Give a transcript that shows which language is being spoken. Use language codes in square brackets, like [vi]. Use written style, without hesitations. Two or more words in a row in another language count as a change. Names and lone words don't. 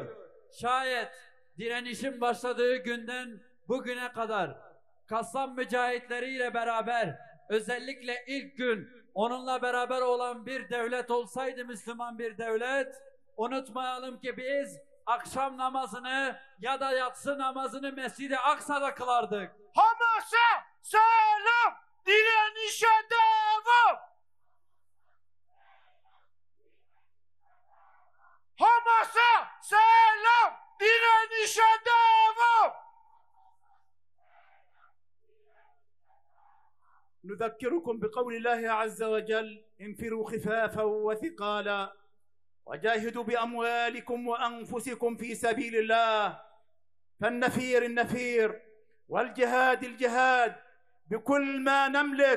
[tr] Şayet direnişin başladığı günden bugüne kadar Kassam mücahitleriyle beraber, özellikle ilk gün onunla beraber olan bir devlet olsaydı, Müslüman bir devlet, unutmayalım ki biz akşam namazını ya da yatsı namazını Mescid-i Aksa'da kılardık. Hamas'a selam, direnişe devam. Hamas'a selam, direnişe devam. [ar] نذكركم بقول الله عز وجل: انفروا خفافا وثقالا وجاهدوا بأموالكم وأنفسكم في سبيل الله. فالنفير النفير والجهاد الجهاد بكل ما نملك.